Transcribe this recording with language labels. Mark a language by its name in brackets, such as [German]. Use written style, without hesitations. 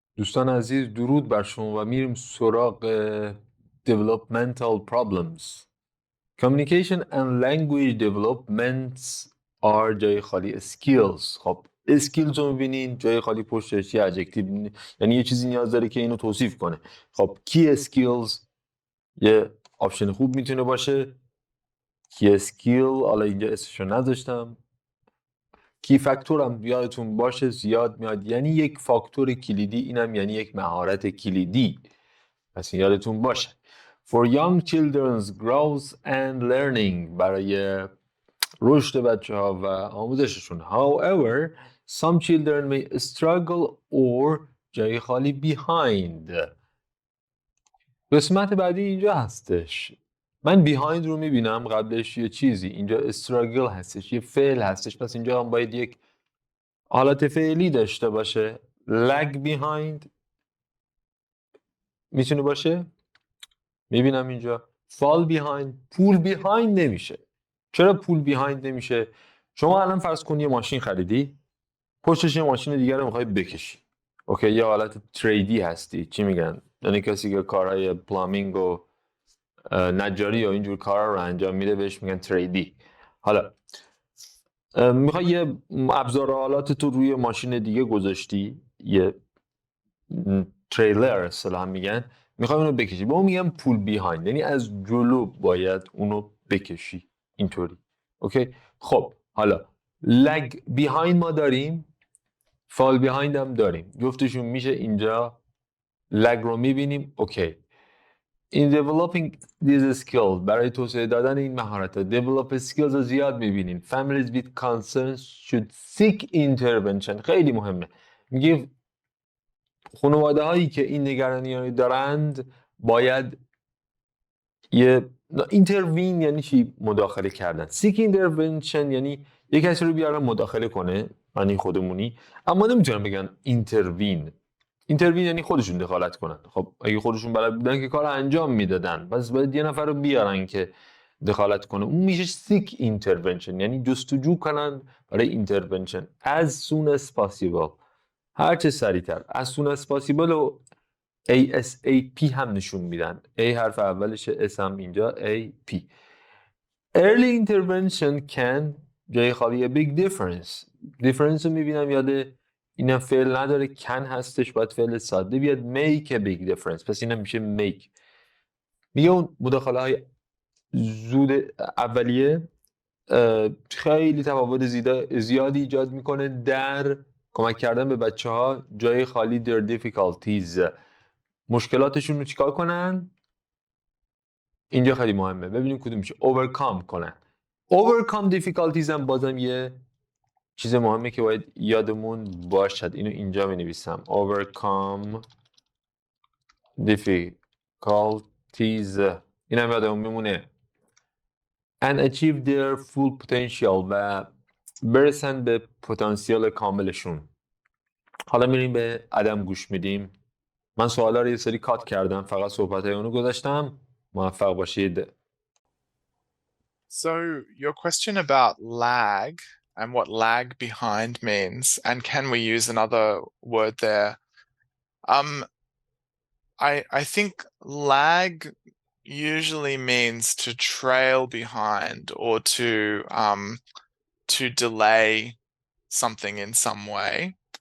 [Persian] دوستان عزیز درود بر شما و میریم سراغ Developmental Problems. [English] Communication and language developments are [Persian] جای خالی [English] skills. [Persian] خب skills رو میبینین جای خالی پشتش یه adjective، یعنی یه چیزی نیاز داره که اینو توصیف کنه. خب key skills یه آپشن خوب میتونه باشه. key skill حالا اینجا اسمشو نذاشتم. کی فاکتور هم یادتون باشه زیاد میاد، یعنی یک فاکتور کلیدی، اینم یعنی یک مهارت کلیدی، پس یادتون باشه. [English] For young children's growth and learning، [Persian] برای رشد بچه ها و آموزششون. [English] However, some children may struggle or [Persian] جای خالی [English] behind. [Persian] قسمت بعدی اینجا هستش. من behind رو میبینم قبلش یه چیزی، اینجا struggle هستش، یه فعل هستش، پس اینجا هم باید یک حالت فعلی داشته باشه. lag behind میتونه باشه. میبینم اینجا fall behind. pull behind نمیشه. چرا pull behind نمیشه؟ شما الان فرض کن یه ماشین خریدی، پشتش یه ماشین دیگر رو میخوای بکشی. اوکی، یه حالت تریدی هستی، چی میگن؟ یعنی کسی که کارهای پلامینگ و نجاری و اینجور کارا رو انجام میده بهش میگن تریدی. حالا میخوای یه ابزار آلات تو روی ماشین دیگه گذاشتی، یه تریلر اصطلاحا میگن، میخوای اونو بکشی، به اون میگن پول بیهایند، یعنی از جلو باید اونو بکشی اینطوری. اوکی، خب حالا لگ بیهایند ما داریم، فال بیهایند هم داریم، جفتشون میشه اینجا. لگ رو میبینیم. اوکی. [English] In developing these skills، [Persian] برای توسعه دادن این مهارت ها develop skills رو زیاد میبینین. [English] Families with concerns should seek intervention. [Persian] خیلی مهمه. میگه خانواده هایی که این نگرانی دارند باید یه اینتروین، یعنی چی؟ مداخله کردن. سیک اینترونشن یعنی یه کسی رو بیارن مداخله کنه، یعنی خودمونی، اما نمیتونن بگن اینتروین. اینتروین یعنی خودشون دخالت کنن. خب اگه خودشون بلد بودن که کار انجام میدادن، پس باید یه نفر رو بیارن که دخالت کنه. اون میشه سیک اینترونشن، یعنی جستجو کنن برای اینترونشن. [English] as soon as possible، [Persian] هر چه سریعتر. [English] as soon as possible و ASAP [Persian] هم نشون میدن. A حرف اولشه، S هم اینجا AP. [English] Early intervention can [Persian] جای خالی [English] big difference. [Persian] difference رو میبینم یاد اینم فعل نداره، can هستش، باید فعل ساده بیاد. [English] make a big difference، [Persian] پس اینم میشه [English] make. [Persian] میگه اون مداخله های زود اولیه خیلی تفاوت زیادی ایجاد میکنه در کمک کردن به بچه ها. جای خالی their difficulties، مشکلاتشون رو چیکار کنن؟ اینجا خیلی مهمه، ببینیم کدوم میشه. overcome کنن. overcome difficulties هم بازم یه چیز مهمه که باید یادمون باشد. اینو اینجا می نویسم. overcome difficulties، این هم یادمون میمونه. [English] and achieve their full potential، [Persian] و برسن به پتانسیل کاملشون. حالا میریم به عدم گوش میدیم. من سوالا رو یه سری کات کردم، فقط صحبت های اونو گذاشتم. موفق باشید. [English] So your question about lag and what lag behind means, and can we use another word there? I think lag usually means to trail behind or to delay something in some way.